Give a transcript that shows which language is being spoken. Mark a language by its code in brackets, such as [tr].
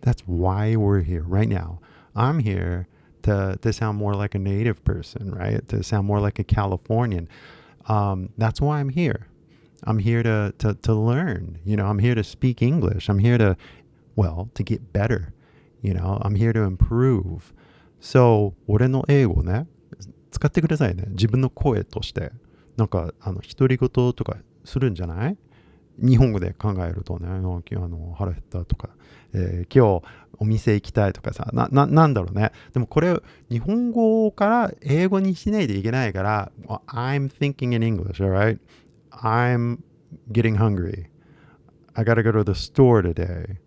[en] That's why we're here right now. I'm here to sound more like a native person, right? To sound more like a Californian. That's why I'm here. I'm here to learn. You know, I'm here to speak English. I'm here to get better. You know, I'm here to improve. [ja] So, 俺の英語ね、使ってくださいね。自分の声として。なんか独り言とかするんじゃない？日本語で考えるとね、腹減ったとか、今日お店行きたいとかさ、なんだろうね。でもこれ日本語から英語にしないといけないから、 I'm thinking in English, alright? [en] I'm getting hungry. I gotta go to the store today.